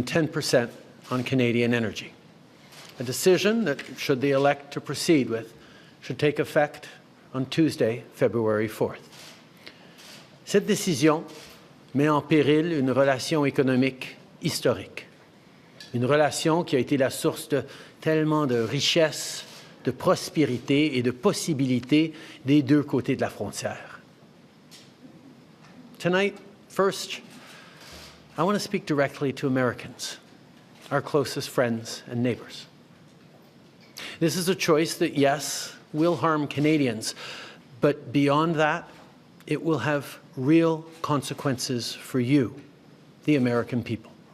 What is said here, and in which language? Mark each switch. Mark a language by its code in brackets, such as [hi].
[en] 10% on Canadian energy, a decision that, should they elect to proceed with, should take effect on Tuesday, February 4th. [fr] Cette décision met en péril une relation économique historique, une relation qui a été la source de tellement de richesses, de prospérité et de possibilités des deux côtés de la frontière. [en] Tonight, first, I want to speak directly to Americans, our closest friends and neighbors. This is a choice that, yes, will harm Canadians, but beyond that, it will have real consequences for you, the American people.